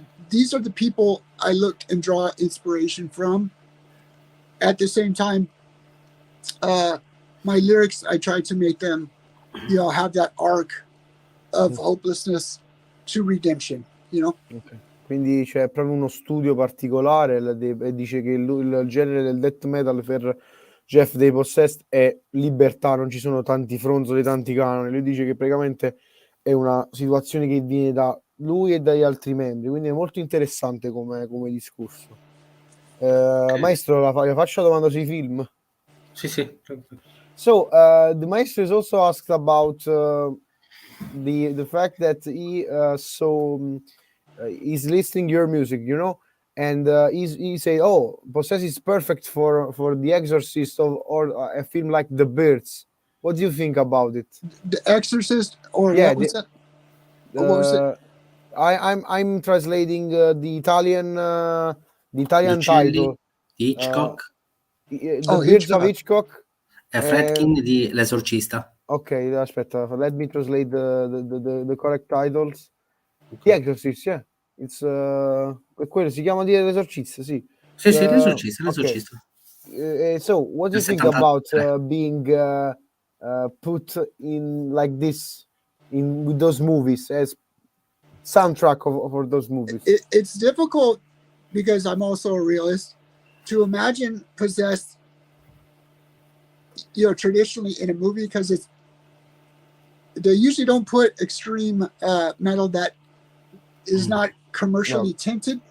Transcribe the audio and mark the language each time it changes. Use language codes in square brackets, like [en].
[en] These are the people I look and draw inspiration from. At the same time, my lyrics, I try to make them, you know, have that arc of hopelessness to redemption, you know? [it] Quindi c'è proprio uno studio particolare, e dice che il genere del death metal per Jeff dei Possessed è libertà, non ci sono tanti fronzoli, tanti canoni. Lui dice che praticamente è una situazione che viene da lui e dagli altri membri, quindi è molto interessante come discorso. Maestro, la faccio la domanda sui film? Sì. [en] So the maestro is also asked about the fact that he's listening your music, you know, and he said, "Oh, Possessed is perfect for The Exorcist or a film like The Birds." What do you think about it? The Exorcist, or what was that? What was it? I'm translating the Italian title. Hitchcock. The Birds of Hitchcock. [it] Fredkin di L'Esorcista. [en] Ok, aspetta, let me translate the correct titles. The Exorcist, yeah. [it] It's quello si chiama The L'Esorcista, sì. Sì, L'Esorcista. [en] So, what do you think about being put in like this with those movies as soundtrack for those movies? It's difficult, because I'm also a realist, to imagine Possessed, you know, traditionally in a movie, because they usually don't put extreme metal that is not commercially tinted.